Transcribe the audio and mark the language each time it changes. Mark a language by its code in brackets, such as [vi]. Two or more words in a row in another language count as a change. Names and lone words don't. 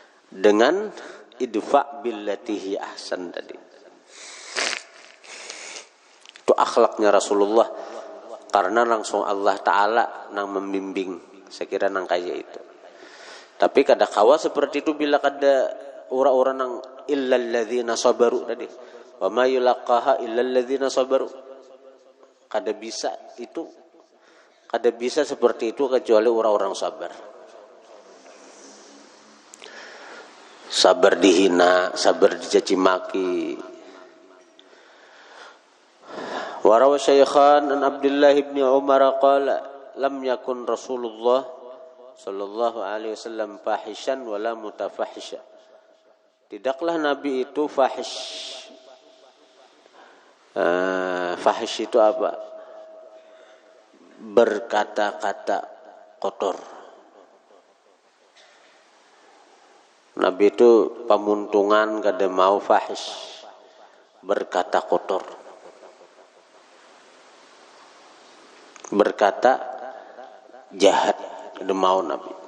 [ar] dengan ادفع بالتي هي أحسن tadi. [bjn] Itu akhlaknya Rasulullah, karena langsung Allah Ta'ala nang membimbing. Saya kira nang kaya itu. Tapi kada kawa seperti itu bila kada orang-orang nang [ar] إلا الذين صبروا [bjn] tadi. [ar] وما يلقاها إلا الذين صبروا. [bjn] Kada bisa itu. Kada bisa seperti itu kecuali orang-orang sabar. Sabar dihina, sabar dicaci maki. [ar] وروى الشيخان عن عبد الله بن عمر قال لم يكن رسول الله صلى الله عليه وسلم فاحشا ولا متفحشا. [bjn] Tidaklah Nabi itu fahish. Fahish itu apa? Berkata-kata kotor. Nabi itu pamuntungan kada mau fahish, berkata kotor, berkata jahat kada mau Nabi.